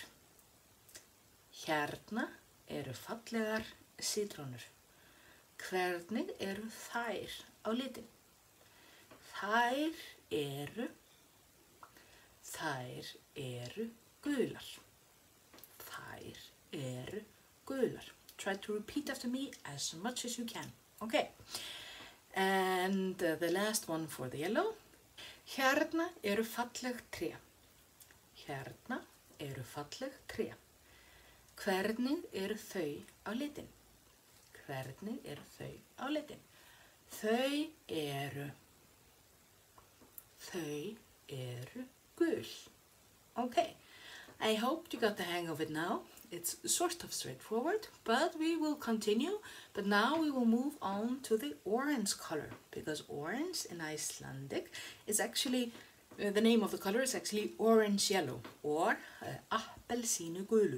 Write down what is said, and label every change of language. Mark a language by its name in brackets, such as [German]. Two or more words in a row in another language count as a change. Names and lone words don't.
[Icelandic] Hérna eru fallegar sítrónur. Hvernig eru þær á litin? Þær eru gular. Þær eru gular. [English] Try to repeat after me as much as you can. Okay. And the last one for the yellow. [Icelandic] Hérna eru falleg tré. Hérna eru falleg tré. Hvernig eru þau á litin? Hvernig eru þau á litin? Þau eru gul. [English] Okay, I hope you got the hang of it now. It's sort of straightforward, but we will continue. But now we will move on to the orange color, because orange in Icelandic is actually, the name of the color is actually orange yellow, or appelsínugulur.